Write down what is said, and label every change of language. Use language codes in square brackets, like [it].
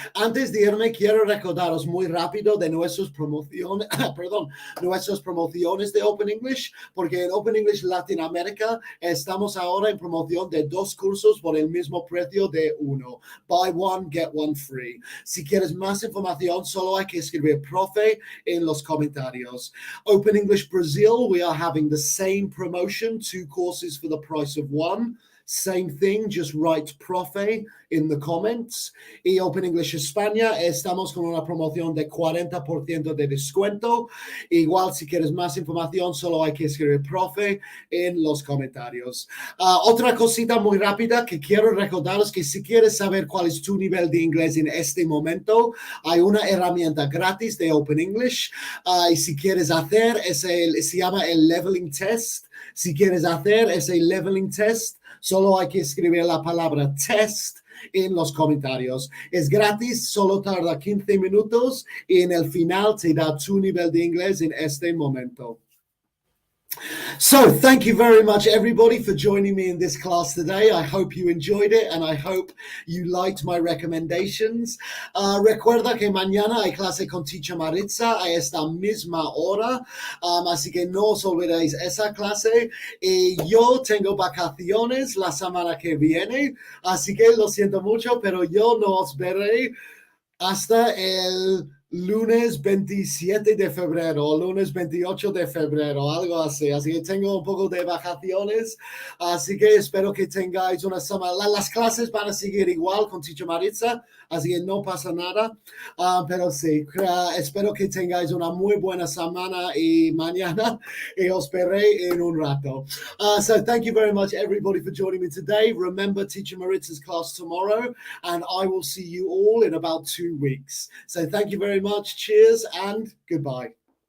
[es] Antes de irme, quiero recordaros muy rápido de nuestras promociones, nuestras promociones de Open English, porque en Open English Latinoamérica estamos ahora en promoción de 2 cursos por el mismo precio de uno. [en] Buy one, get one free. [es] Si quieres más información, solo hay que escribir profe en los comentarios. [en] Open English Brazil, we are having the same promotion, 2 courses for the price of 1. Same thing, just write profe in the comments. [es] Y Open English España, estamos con una promoción de 40% de descuento. Igual, si quieres más información, solo hay que escribir profe en los comentarios. Otra cosita muy rápida que quiero recordaros, que si quieres saber cuál es tu nivel de inglés en este momento, hay una herramienta gratis de Open English. Y si quieres hacer, se llama el Leveling Test. Si quieres hacer ese Leveling Test, solo hay que escribir la palabra test en los comentarios. Es gratis, solo tarda 15 minutos y en el final te da tu nivel de inglés en este momento. [en] So thank you very much, everybody, for joining me in this class today. I hope you enjoyed it and I hope you liked my recommendations. [es] Recuerda que mañana hay clase con Teacher Maritza a esta misma hora, así que no os olvidéis esa clase. Y yo tengo vacaciones la semana que viene, así que lo siento mucho, pero yo no os veré hasta el lunes 27 de febrero o lunes 28 de febrero, algo así. Así que tengo un poco de vacaciones. Así que espero que tengáis una semana. Las clases van a seguir igual con Teacher Maritza, así que no pasa nada. Pero sí, espero que tengáis una muy buena semana y mañana y os veré en un rato. [en] So thank you very much, everybody, for joining me today. Remember Teacher Maritza's class tomorrow, and I will see you all in about 2 weeks. So thank you very much. Cheers and goodbye.